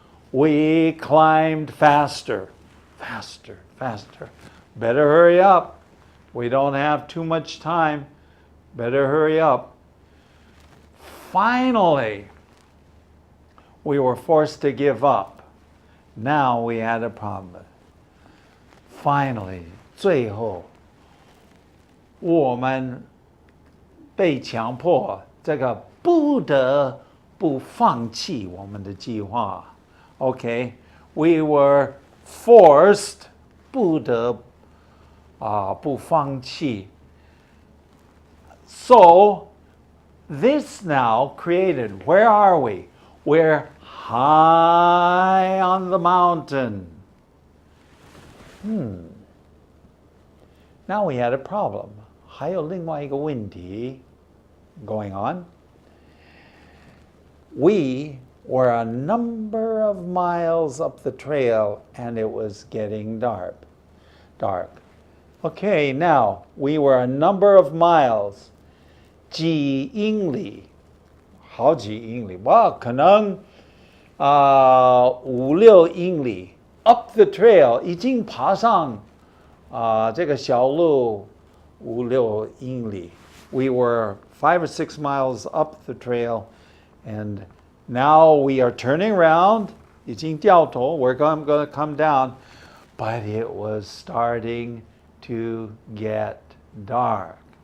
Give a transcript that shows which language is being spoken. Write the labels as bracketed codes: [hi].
[en] We climbed faster, faster, faster. Better hurry up. We don't have too much time. Better hurry up. Finally, we were forced to give up. Now we had a problem. [zh] Finally, 最后我们被强迫这个不得不放弃我们的计划。 [en] Okay, we were forced, [zh] 不得不放弃. [en] So this now created, where are we? We're high on the mountain. Now we had a problem. [zh] 还有另外一个问题 [en] going on. We were a number of miles up the trail and it was getting dark. Okay, now we were a number of miles. [zh] 几英里, 好几英里, well, 可能5、6英里 [en] up the trail, [zh] 已经爬上这个小路5、6英里. [en] We were 5 or 6 miles up the trail, and now we are turning around. [zh] 已经掉头, [en] we're going to come down, but it was starting to get dark.